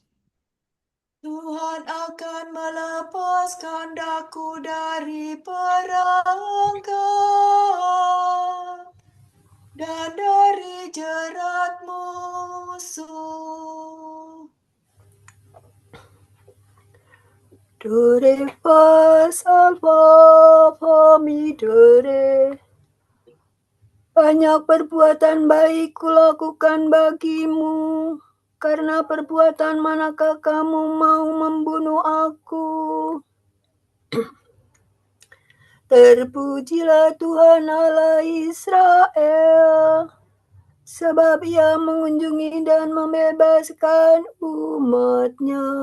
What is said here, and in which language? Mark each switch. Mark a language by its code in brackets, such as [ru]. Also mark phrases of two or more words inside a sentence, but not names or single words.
[id] Tuhan akan melepaskan daku dari perangkap dan dari jerat musuh. Dore fa salva famidore. Banyak perbuatan baik kulakukan bagimu. Karena perbuatan manakah kamu mau membunuh aku? Terpujilah Tuhan Allah Israel, sebab ia mengunjungi dan membebaskan umatnya.